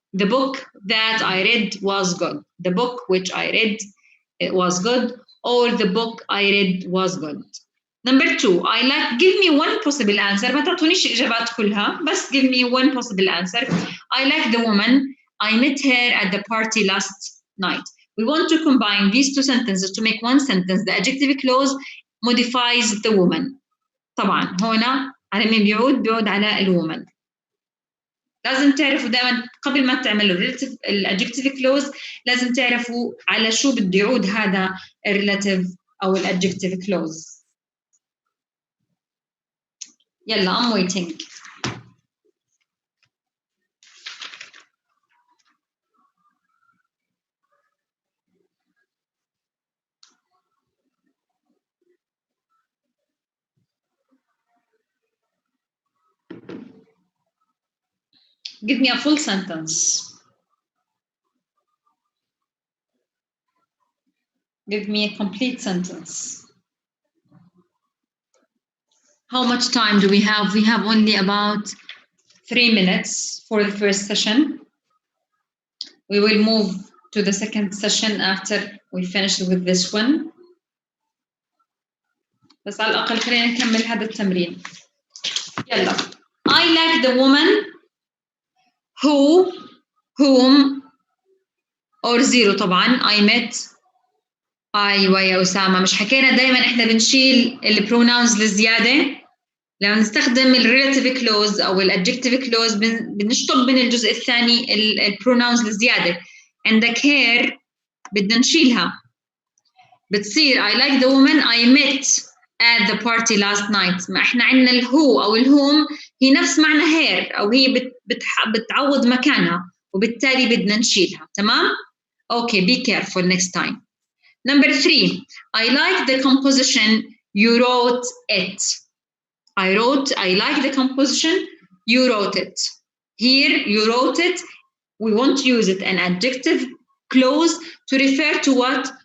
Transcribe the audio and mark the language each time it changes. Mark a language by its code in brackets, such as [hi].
[en] The book that I read was good. The book which I read it was good, or the book I read was good. Number two, I like, give me one possible answer. [ar] ما تعطونيش إجابات كلها, بس [en] give me one possible answer. I like the woman. I met her at the party last night. We want to combine these two sentences to make one sentence. The adjective clause modifies the woman. [ar] طبعا هنا على مين بيعود على الwoman. لازم تعرفوا دائما قبل ما تعملوا الادجكتيف كلوز لازم تعرفوا على شو بده يعود هذا الريلاتيف او الادجكتيف كلوز. يلا [en] I'm waiting. Give me a full sentence. Give me a complete sentence. How much time do we have? We have only about 3 minutes for the first session. We will move to the second session after we finish with this one. [ar] بس على الأقل خلينا نكمل هذا التمرين. يلا. [en] I like the woman who, whom, or zero [ar] طبعا. [en] I met. [ar] أيوة يا أسامة, مش حكينا دايما إحنا بنشيل البروناونز الزيادة لما نستخدم الريلاتيف كلوز أو الادجكتيف كلوز بنشطب من الجزء الثاني البروناونز الزيادة. عندك here بدنا نشيلها بتصير [en] I like the woman I met at the party last night. [ar] ما إحنا عندنا الهو أو الهوم هي نفس معنى here أو هي بتعوض مكانها وبالتالي بدنا نشيلها. تمام؟ [en] Okay, be careful next time. Number 3, I like the composition you wrote it. I like the composition you wrote it. Here you wrote it. We want to use it an adjective clause to refer to what?